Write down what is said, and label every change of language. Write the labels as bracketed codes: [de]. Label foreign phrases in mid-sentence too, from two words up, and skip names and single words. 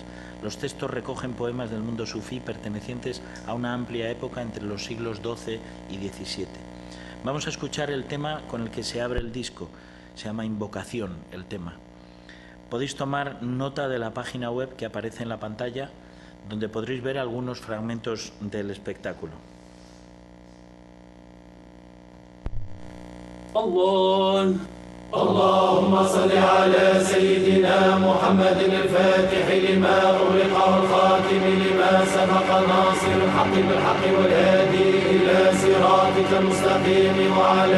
[es] Los textos recogen poemas del mundo sufí pertenecientes a una amplia época entre los siglos XII y XVII. Vamos a escuchar el tema con el que se abre el disco. Se llama Invocación, el tema. Podéis tomar nota de la página web que aparece en la pantalla, donde podréis ver algunos fragmentos del espectáculo. [ar] الله اللهم صل على سيدنا محمد الفاتح لما أغلق والخاتم لما سبق ناصر الحق بالحق والهادي إلى صراطك المستقيم وعلى